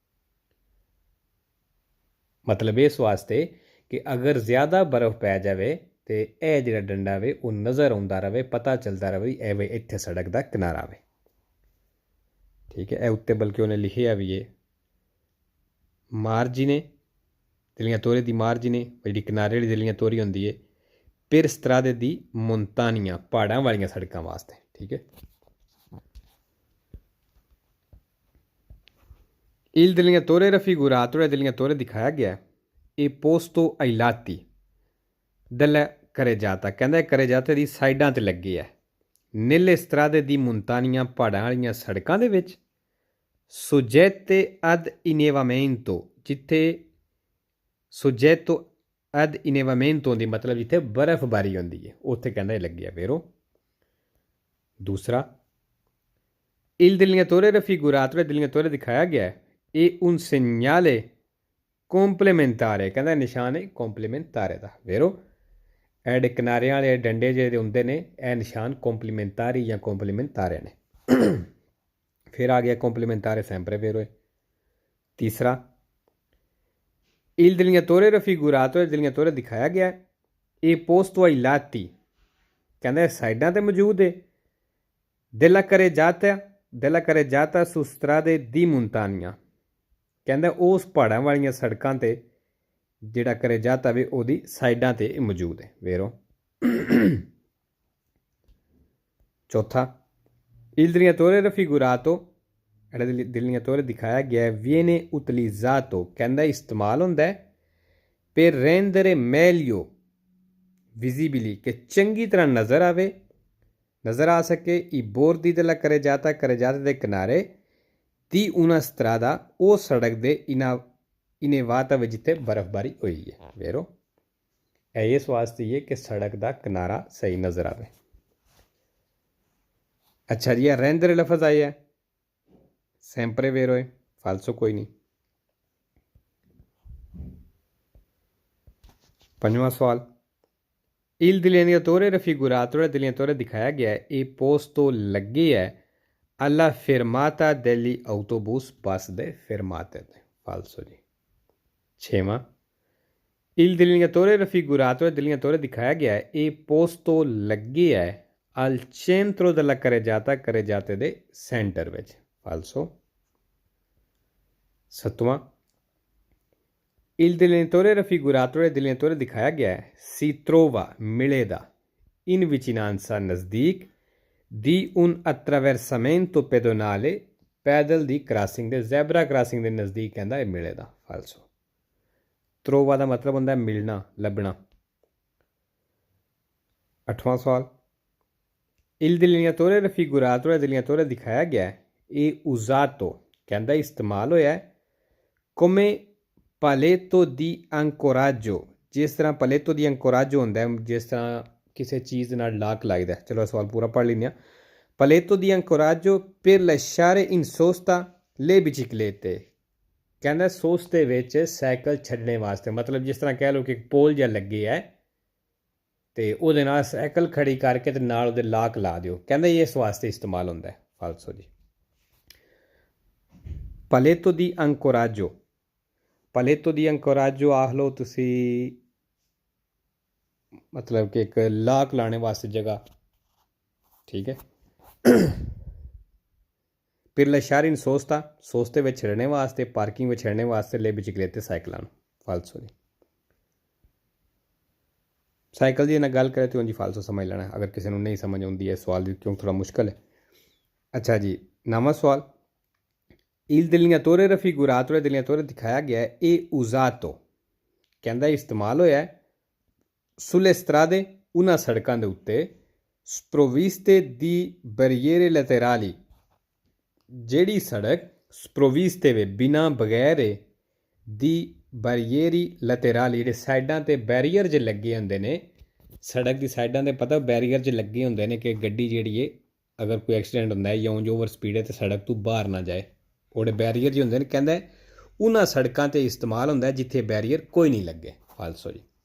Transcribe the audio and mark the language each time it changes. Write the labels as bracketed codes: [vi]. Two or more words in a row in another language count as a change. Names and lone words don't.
[pa] ਮਤਲਬ ਇਸ ਵਾਸਤੇ ਕਿ ਅਗਰ ਜ਼ਿਆਦਾ ਬਰਫ਼ ਪੈ ਜਾਵੇ ਤਾਂ ਇਹ ਜਿਹੜਾ ਡੰਡਾ ਵੇ ਉਹ ਨਜ਼ਰ ਆਉਂਦਾ ਰਹੇ, ਪਤਾ ਚੱਲਦਾ ਰਹੇ ਇਹ ਵੇ ਇੱਥੇ ਸੜਕ ਦਾ ਕਿਨਾਰਾ ਵੇ। ਠੀਕ ਹੈ, ਇਹ ਉੱਤੇ ਬਲਕਿ ਉਹਨੇ ਲਿਖਿਆ ਵੀ ਹੈ ਮਾਰਜਿਨੇ, [it] delineatore di margine, [pa] ਜਿਹੜੀ ਕਿਨਾਰੇ ਵਾਲੀ delineatore ਹੁੰਦੀ ਹੈ, [it] per strade di montagna, [pa] ਪਹਾੜਾਂ ਵਾਲੀਆਂ ਸੜਕਾਂ ਵਾਸਤੇ। ਠੀਕ ਹੈ। [it] il delineatore raffigurato e delineatore [pa] ਦਿਖਾਇਆ ਗਿਆ [it] è posto ai lati della carreggiata, [pa] ਕਹਿੰਦਾ carreggiata ਦੀ ਸਾਈਡਾਂ 'ਤੇ ਲੱਗੇ ਹੈ, [it] nelle strade di montagna, [pa] ਪਹਾੜਾਂ ਵਾਲੀਆਂ ਸੜਕਾਂ ਦੇ ਵਿੱਚ, [it] soggette ad inevamento, [pa] ਜਿੱਥੇ [it] soggetto ad innevamento [pa] ਹੁੰਦੀ, ਮਤਲਬ ਜਿੱਥੇ ਬਰਫ਼ਬਾਰੀ ਹੁੰਦੀ ਹੈ ਉੱਥੇ ਕਹਿੰਦਾ ਇਹ ਲੱਗਿਆ। ਵੇਰੋ ਦੂਸਰਾ, [it] il delineatore raffigurato e delineatore [pa] ਦਿਖਾਇਆ ਗਿਆ ਹੈ, ਇਹ [it] un segnale complementare, [pa] ਕਹਿੰਦਾ ਨਿਸ਼ਾਨ ਹੈ complementare ਦਾ। ਵੇਰੋ ਇਹ ਜਿਹੜੇ ਕਿਨਾਰਿਆਂ ਵਾਲੇ ਡੰਡੇ ਜਿਹੜੇ ਹੁੰਦੇ ਨੇ, ਇਹ ਨਿਸ਼ਾਨ complementari ਜਾਂ complementare ਨੇ। ਫਿਰ ਆ ਗਿਆ [it] complementare sempre vero [pa] ਹੈ। ਤੀਸਰਾ, [it] il delineatore raffigurato e delineatore [pa] ਦਿਖਾਇਆ ਗਿਆ [it] è posto ai lati [pa] ਕਹਿੰਦਾ ਸਾਈਡਾਂ 'ਤੇ ਮੌਜੂਦ ਹੈ। [it] della carreggiata su strade di montagna, [pa] ਕਹਿੰਦਾ ਉਸ ਪਹਾੜਾਂ ਵਾਲੀਆਂ ਸੜਕਾਂ 'ਤੇ ਜਿਹੜਾ ਕਰੇ ਜਾਤਾ ਵੇ ਉਹਦੀ ਸਾਈਡਾਂ 'ਤੇ ਮੌਜੂਦ ਹੈ। [it] ਵੇਰੋ ਚੌਥਾ il direttore raffigurato, [pa] ਜਿਹੜਾ delineatore ਦਿਖਾਇਆ ਗਿਆ [it] viene utilizzato, [pa] ਕਹਿੰਦਾ ਇਸਤੇਮਾਲ ਹੁੰਦਾ ਹੈ [it] per rendere meglio visibili, [pa] ਕਿ ਚੰਗੀ ਤਰ੍ਹਾਂ ਨਜ਼ਰ ਆ ਸਕੇ [it] i bordi della carreggiata [pa] ਦੇ ਕਿਨਾਰੇ ਦੀ [it] una strada, [pa] ਉਹ ਸੜਕ ਦੇ ਇਨੇਵਾਤਾ ਵਿੱਚ ਜਿੱਥੇ ਬਰਫ਼ਬਾਰੀ ਹੋਈ ਹੈ। ਵੇਰੋ ਇਹ ਇਸ ਵਾਸਤੇ ਹੈ ਕਿ ਸੜਕ ਦਾ ਕਿਨਾਰਾ ਸਹੀ ਨਜ਼ਰ ਆਵੇ। ਅੱਛਾ ਜੀ, ਰਹਿੰਦਰ ਲਫ਼ਜ਼ ਆਇਆ [it] sempre vero [pa] ਹੈ, ਫਾਲਸੋ ਕੋਈ ਨਹੀਂ। ਪੰਜਵਾਂ ਸਵਾਲ [it] il delineatore raffigurato, [pa] ਜਿਹੜਾ delineatore ਦਿਖਾਇਆ ਗਿਆ ਹੈ ਇਹ ਪੋਸਟੋ ਲੱਗੇ ਹੈ [it] alla fermata degli autobus, [pa] ਬੱਸ ਦੇ ਫਰਮਾਤੇ 'ਤੇ, ਫਾਲਸੋ ਜੀ। ਛੇਵਾਂ [it] il delineatore raffigurato, [pa] delineatore ਦਿਖਾਇਆ ਗਿਆ ਹੈ ਇਹ ਪੋਸਟੋ ਲੱਗੇ ਹੈ [it] al centro della carreggiata [pa] ਦੇ ਸੈਂਟਰ ਵਿੱਚ, ਫਾਲਸੋ। ਸੱਤਵਾਂ [it] il delineatore raffigurato, [pa] delineatore ਦਿਖਾਇਆ ਗਿਆ ਹੈ [it] si trova, [pa] ਮਿਲੇਗਾ [it] in vicinanza, [pa] ਨਜ਼ਦੀਕ [it] di un attraversamento pedonale, [pa] ਪੈਦਲ ਦੀ ਕ੍ਰਾਸਿੰਗ ਦੇ, ਜ਼ੈਬਰਾ ਕ੍ਰਾਸਿੰਗ ਦੇ ਨਜ਼ਦੀਕ ਕਹਿੰਦਾ ਇਹ ਮਿਲੇਗਾ, ਫਾਲਸੋ। trova ਦਾ ਮਤਲਬ ਹੁੰਦਾ ਮਿਲਣਾ, ਲੱਭਣਾ। ਅੱਠਵਾਂ ਸਵਾਲ [it] il delineatore raffigurato, [pa] delineatore ਦਿਖਾਇਆ ਗਿਆ ਹੈ ਇਹ usato, ਕਹਿੰਦਾ ਇਸਤੇਮਾਲ ਹੋਇਆ [it] come paletto di ancoraggio, [pa] ਜਿਸ ਤਰ੍ਹਾਂ [it] paletto di ancoraggio [pa] ਹੁੰਦਾ ਜਿਸ ਤਰ੍ਹਾਂ ਕਿਸੇ ਚੀਜ਼ ਨਾਲ ਲਾਕ ਲੱਗਦਾ। ਚਲੋ ਸਵਾਲ ਪੂਰਾ ਪੜ੍ਹ ਲੈਂਦੇ ਹਾਂ। [it] paletto di ancoraggio per lasciare in sosta le biciclette, [pa] ਕਹਿੰਦਾ ਸੋਸਤੇ ਵਿੱਚ ਸਾਈਕਲ ਛੱਡਣੇ ਵਾਸਤੇ, ਮਤਲਬ ਜਿਸ ਤਰ੍ਹਾਂ ਕਹਿ ਲਓ ਕਿ ਪੋਲ ਜਿਹਾ ਲੱਗੇ ਹੈ ਅਤੇ ਉਹਦੇ ਨਾਲ ਸਾਈਕਲ ਖੜੀ ਕਰਕੇ ਅਤੇ ਨਾਲ ਉਹਦੇ ਲਾਕ ਲਾ ਦਿਓ, ਕਹਿੰਦਾ ਇਸ ਵਾਸਤੇ ਇਸਤੇਮਾਲ ਹੁੰਦਾ ਹੈ, ਫਾਲਸੋ ਜੀ। [it] paletto di ancoraggio, paletto di ancoraggio [pa] ਆਖ ਲਓ ਤੁਸੀਂ, ਮਤਲਬ ਕਿ ਇੱਕ ਲਾਕ ਲਾਣੇ ਵਾਸਤੇ ਜਗ੍ਹਾ, ਠੀਕ ਹੈ। [it] per lasciare in sosta, [pa] ਸੋਸਤੇ ਵਿੱਚ ਛੱਡਣੇ ਵਾਸਤੇ, ਪਾਰਕਿੰਗ ਵਿੱਚ ਛੱਡਣੇ ਵਾਸਤੇ, [it] le biciclette [pa] ਸਾਈਕਲਾਂ ਨੂੰ, ਫਾਲਸੋ ਜੀ। ਸਾਈਕਲ ਦੀ ਨਾਲ ਗੱਲ ਕਰੇ ਤਾਂ ਉਂਝ ਫਾਲਸੋ ਸਮਝ ਲੈਣਾ, ਅਗਰ ਕਿਸੇ ਨੂੰ ਨਹੀਂ ਸਮਝ ਆਉਂਦੀ ਹੈ ਸਵਾਲ ਦੀ, ਕਿਉਂਕਿ ਥੋੜ੍ਹਾ ਮੁਸ਼ਕਲ ਹੈ। ਅੱਛਾ ਜੀ, ਨਵਾਂ ਸਵਾਲ [it] il delineatore raffigurato, [pa] delineatore ਦਿਖਾਇਆ ਗਿਆ ਹੈ ਇਹ usato, ਕਹਿੰਦਾ ਇਸਤੇਮਾਲ ਹੋਇਆ [it] sulle strade, [pa] ਉਹਨਾਂ ਸੜਕਾਂ ਦੇ ਉੱਤੇ [it] sprovviste di barriere laterali, [pa] ਜਿਹੜੀ ਸੜਕ sprovviste ਵੇ ਬਿਨਾਂ ਬਗੈਰ ਦੀ [it] barrieri laterali, [pa] ਜਿਹੜੇ ਸਾਈਡਾਂ 'ਤੇ ਬੈਰੀਅਰ ਜੇ ਲੱਗੇ ਹੁੰਦੇ ਨੇ, ਸੜਕ ਦੀ ਸਾਈਡਾਂ 'ਤੇ ਪਤਾ ਬੈਰੀਅਰ ਜੇ ਲੱਗੇ ਹੁੰਦੇ ਨੇ ਕਿ ਗੱਡੀ ਜਿਹੜੀ ਹੈ ਅਗਰ ਕੋਈ ਐਕਸੀਡੈਂਟ ਹੁੰਦਾ ਹੈ ਜਾਂ ਉਂਝ ਓਵਰ ਸਪੀਡ ਹੈ ਤਾਂ ਸੜਕ ਤੋਂ ਬਾਹਰ ਨਾ ਜਾਏ, ਉਹਦੇ ਬੈਰੀਅਰ ਜਿਹੇ ਹੁੰਦੇ ਨੇ, ਕਹਿੰਦਾ ਉਹਨਾਂ ਸੜਕਾਂ 'ਤੇ ਇਸਤੇਮਾਲ ਹੁੰਦਾ ਜਿੱਥੇ ਬੈਰੀਅਰ ਕੋਈ ਨਹੀਂ ਲੱਗੇ, ਫਾਲਸੋ ਜੀ।